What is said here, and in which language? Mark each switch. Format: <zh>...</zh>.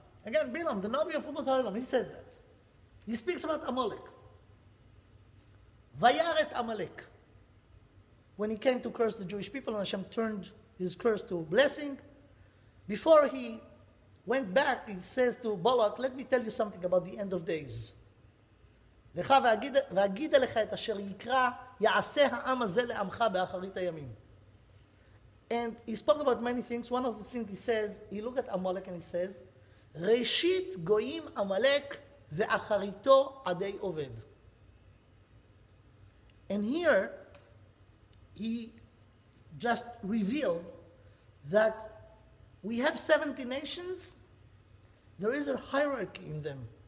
<en>Again, Bilam, the Navi of Umot HaOlam, he said that. He speaks about Amalek. Vayaret Amalek. When he came to curse the Jewish people, and Hashem turned his curse to blessing, before he went back, he says to Balak, let me tell you something about the end of days.</en> <he>לך ואגיד לך את אשר יקרא יעשה העם הזה לעמך באחרית הימים.</he> <en>And he spoke about many things. One of the things he says, he looked at Amalek and he says,</en> <he>ראשית גויים עמלק ואחריתו עדי עובד.</he> <en>And here, he just revealed that we have 70 nations, there is a hierarchy in them.</en>